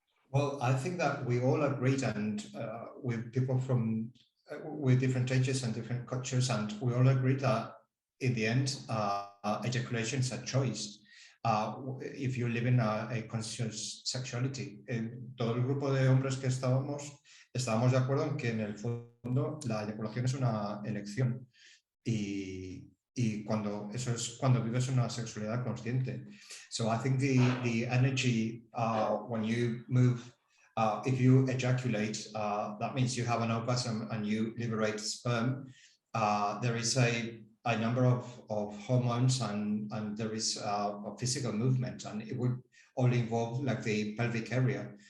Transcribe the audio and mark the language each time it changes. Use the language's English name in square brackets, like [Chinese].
[English] Well, I think that we all agreed, and with people from with different ages and different cultures, and we all agreed that in the end, ejaculation is a choice. If you live in a conscious sexuality. [Spanish] Todo el grupo de hombres que estábamos de acuerdo en que en el fondo la eyaculación es una elección, y eso es cuando vives una sexualidad consciente. [English] So I think the energy when you move, if you ejaculate, that means you have an orgasm and you liberate sperm. There is a number of hormones, and there is a physical movement, and it would all involve like the pelvic area.